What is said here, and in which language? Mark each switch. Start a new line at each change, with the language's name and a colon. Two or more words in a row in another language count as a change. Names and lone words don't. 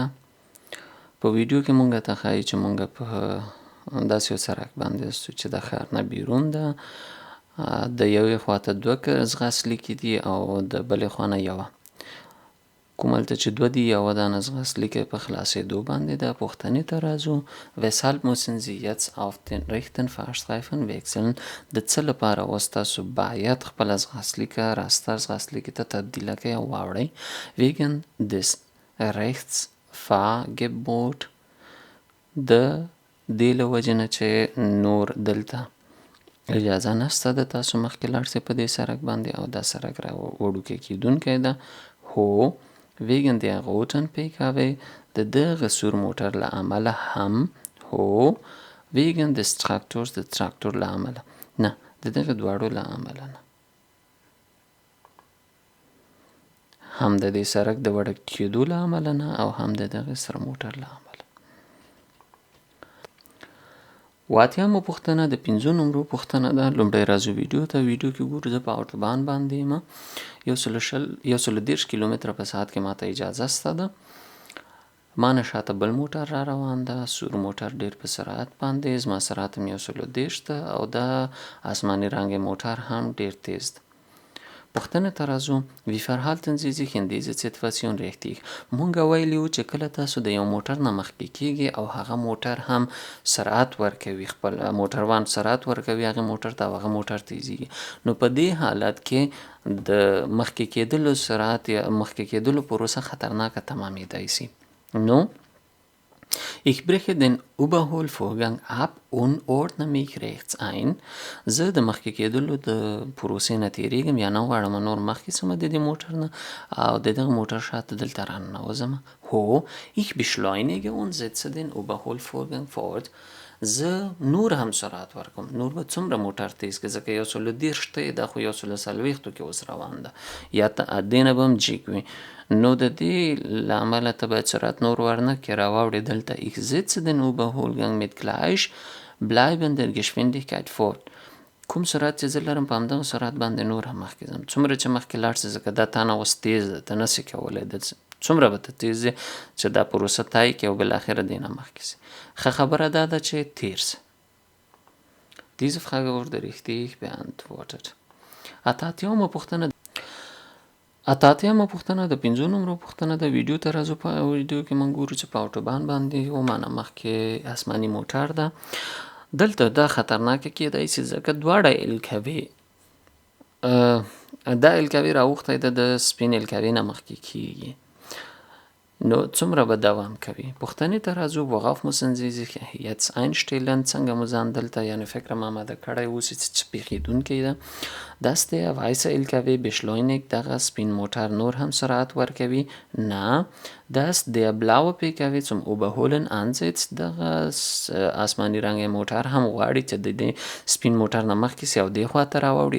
Pashto: په ویډیو کې مونږ ته ښایي چې مونږ په داسې یو سړک باندې یاستو چې د ښار نه بیرون ده. د یوې خواته 2 ځغاستلیکې دي او د بلې خوا نه یوه. کومهلته چې 2 دي یوه دانه ځغاستلیکه په خلاصېدو باندې ده. پوښتنې ته راځو.
German: Weshalb müssen Sie jetzt auf den rechten Fahrstreifen wechseln؟
Pashto: د څه لپاره اوس تاسو باید خپله ځغاستلیکه راسته ځغاستلیکې ته تبدیله کړئ او واوړئ.
German: Wegen des Rechtsfahrgebot،
Pashto: د دې له وجې نه چې نور دلته اجازه نشته د تاسو مخکې لاړ شئ په دې سړک باندې او دا سړک را وړوکی کیدونکی ده.
German: هو wegen der roten PKW،
Pashto: د دغه سور موټر له امله هم.
German: هو wegen des Traktors،
Pashto: د تراکتور له امله نه، د دغه دواړو له امله نه، هم د دې سړک د وړک کیدو له امله نه او هم د دغه سر موټر له امله. 8مه پوښتنه د 5 نمرو پوښتنه ده. لومړی راځو ویډیو ته. ویډیو کې ګورو زه په اوټوبان باندې یم. 130 کیلومتره په ساعت کې ماته اجازه شته ده. ما نه شاته بل موټر را روان ده. سور موټر ډیر په سرعت باندې، زما سرعت هم 130 ده او دا آسماني رنګ موټر هم ډیر تیز ده. پوښتنه ته راځو.
German: Wie verhalten Sie sich in dieser Situation richtig؟
Pashto: مونږ ویلي وو چې کله تاسو د یو موټر نه مخکې کیږي او هغه موټر هم سرعت ورکوي، خپل موټروان سرعت ورکوي هغه موټر ته او هغه موټر تیزیږي، نو په دې حالت کې د مخکې کیدلو سرعت یا مخکې کیدلو پروسه خطرناکه تمامیدای شي.
German: نو Ich breche den Überholvorgang ab und ordne mich rechts ein.
Pashto: زه د مخکې کېدلو د پروسې نه تیریږم یا نه غواړم نور مخکې شم د دې موټر نه او د دغه موټر شاته دلته راننوځم.
German: هو ich beschleunige und setze den Überholvorgang fort.
Pashto: زه نور هم سرعت ورکوم. نور به څومره موټر تیز کړي ځکه 130 ته دا خو 140 کې اوس روان ده یا دې نه به هم جګ وي. نو د دې له امله ته باید سرعت نور ورنه کړې راواوړې دلته.
German: Ich setze den Überholgang mit gleich bleibender Geschwindigkeit fort.
Pashto: کوم سرعت چې زه لرم په همدغه سرعت باندې نور هم مخکې ځم. څومره چې مخکې لاړ شې ځکه دا تا نه اوس تیز ده، ته نشې کولی څومره به ته تیز یې چې دا پروسه طی کړې او بالاخره دې نه مخکې شې. ښه خبره دا ده چې تیر شې.
German: Diese Frage wurde richtig beantwortet.
Pashto: 88مه پوښتنه د 5 نمرو پوښتنه د ویډیو ته راځو. په ویډیو کې موږ ګورو چې په اوټوبان باندې یو مانه مخکې آسماني موټر ده. دلته دا خطرناکه کیدای شي ځکه دواړه الکوې دا الکوې راوختی ده د سپین الکوې نه مخکې کیږي، نو څومره به دوام کوي. پوښتنې ته راځو.
German: Worauf müssen Sie sich jetzt einstellen؟
Pashto: څنګه مو ځان دلته یعنې فکر مو آماده کړی اوسي چې پیښیدونکی ده.
German: Dass der weiße LKW beschleunigt،
Pashto: دغه سپین موټر نور هم سرعت ورکوي. نه.
German: Dass der blaue PKW zum Überholen ansetzt،
Pashto: دغه آسماني رنګ موټر هم غواړي چې د دې سپین موټر نه مخکې سي او دې خواته راوړي.